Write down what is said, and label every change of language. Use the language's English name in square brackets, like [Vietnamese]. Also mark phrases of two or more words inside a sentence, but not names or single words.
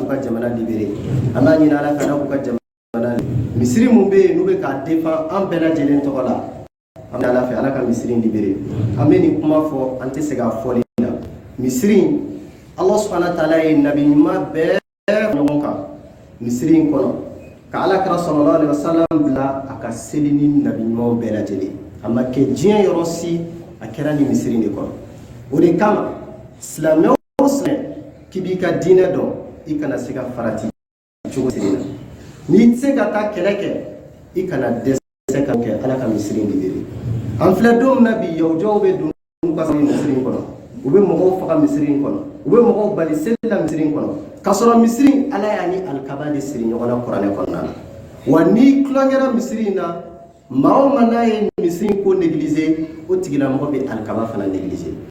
[Bambara] ka jamana libéré an b'a ɲini ala fɛ ala k'u ka jamana misiri mun bɛ yen n'u bɛ k'a défend an bɛɛ lajɛlen tɔgɔ la an bɛ ala fɛ ala ka misiri libéré an bɛ nin kuma fɔ an tɛ se k'a fɔli la misiri ala subahana taala ye nabi ɲuman bɛɛ ɲɔgɔn kan misiri in kɔnɔ ka alakira [Arabic] صلى الله عليه وسلم [Bambara] bila a ka seli ni nabi ɲumanw bɛɛ lajɛlen a ma kɛ diɲɛ yɔrɔ si a kɛra ni misiri de kɔnɔ o de kama silamɛ o silamɛ k'i b'i ka diinɛ dɔn i kana se ka farati cogo siri la n'i tɛ se ka taa kɛlɛ kɛ i kana dɛsɛ ka kɛ ala ka misiri libéré an filɛ don min na bi yawujɔw bɛ don n'u ka misiri in kɔnɔ u bɛ mɔgɔw faga misiri in kɔnɔ u bɛ mɔgɔw bali seli la misiri in kɔnɔ ka sɔrɔ misiri ala y'a ni alikaba de siri ɲɔgɔn na kuranɛ kɔnɔna la wa n'i tulonkɛra misiri in na maa o maa n'a ye misiri in ko négliger o tigilamɔgɔ bɛ alikaba fana négliger